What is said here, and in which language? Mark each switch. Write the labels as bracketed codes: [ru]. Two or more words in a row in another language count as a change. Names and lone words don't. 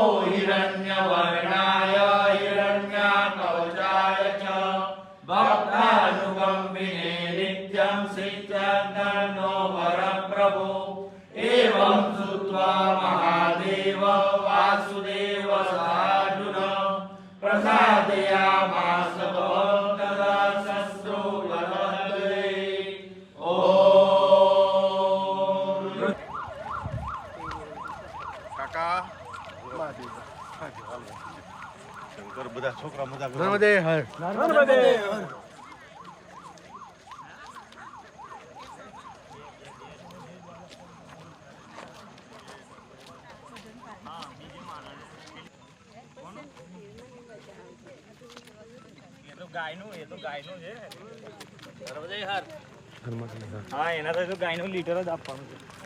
[sa] हिरण्यवर्णाय हिरण्याकवचाय च भक्तानुकम्पिने नित्यं सिद्ध्यन्नो वरप्रभो एवं श्रुत्वा महादेव वासुदेव सार्जुन प्रसादयामास तदा शस्त्रो वरद्वे ॐ [gu] કાકા શંકર બધા છોકરા મજા કરે નર્મદે હર નર્મદે હર ગાયનું એ તો ગાયનું છે નર્મદે હર હા એના તો ગાયનું લીટર જ આપવાનું છે